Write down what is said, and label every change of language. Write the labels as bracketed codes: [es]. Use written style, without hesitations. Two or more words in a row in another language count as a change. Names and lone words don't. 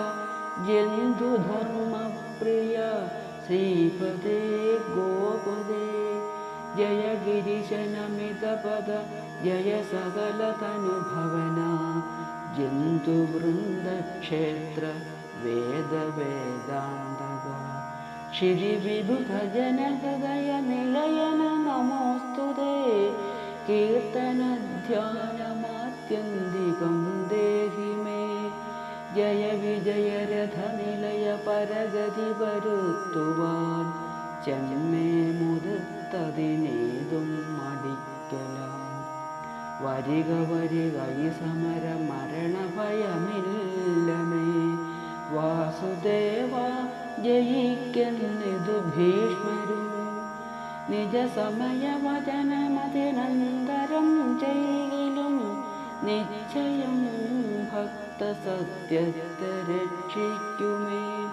[sa] जन्तुधर्मप्रिय श्रीपदे गोपदे जय गिरिशनमितपद जय सकलतनुभवन जन्तुवृन्दक्षेत्र वेदवेदान्तक श्रीविबुधजनहृदय निलयन नमोऽस्तुते कीर्तनध्यानमात्यन्तिकं देहि मे जय विजयरथनिलय परगति [ml] വരുത്തുവാൻ ചെമ്മേ മുതത്തതിനേതും മടിക്കല വരിക വരിക ഈ സമര മരണഭയമില്ലമേ വാസുദേവ ജയിക്കെന്നിതു ഭീഷ്മരും നിജ സമയവചനമതിനന്തരം ചെയ്യിലും നിശ്ചയം ഭക്തസത്യത്തെ രക്ഷിക്കുമേ